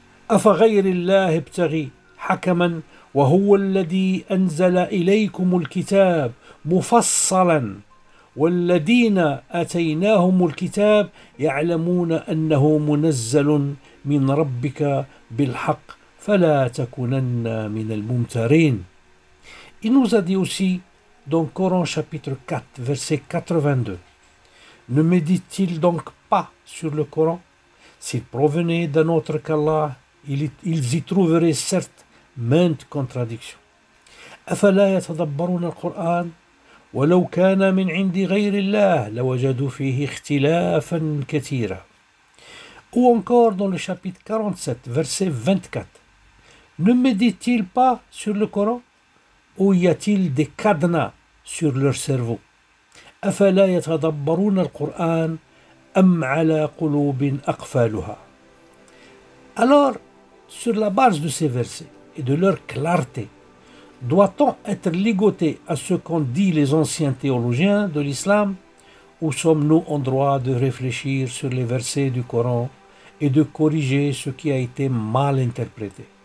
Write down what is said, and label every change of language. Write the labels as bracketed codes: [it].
[ar] أفغير الله ابتغي حكما وهو الذي أنزل إليكم الكتاب مفصلا والذين آتيناهم الكتاب يعلمون أنه منزل من ربك بالحق فلا تكونن من الممترين. [fr] Il nous a dit aussi dans Coran chapitre 4 verset 82, ne médite-t-il donc pas sur le Coran? S'il provenait d'un autre qu'Allah, ils y trouveraient certes maintes contradictions. [ar] أفلا يتدبرون القرآن ولو كان من عند غير الله لوجدوا فيه اختلافا كثيرا. [fr] Ou encore dans le chapitre 47 verset 24, ne médite-t-il pas sur le Coran? Ou y a-t-il des cadenas sur leur cerveau? [ar] أفلا يتدبرون القرآن أم على قلوب أقفالها. [fr] Alors, sur la base de ces versets et de leur clarté, doit-on être ligoté à ce qu'ont dit les anciens théologiens de l'islam ou sommes-nous en droit de réfléchir sur les versets du Coran et de corriger ce qui a été mal interprété?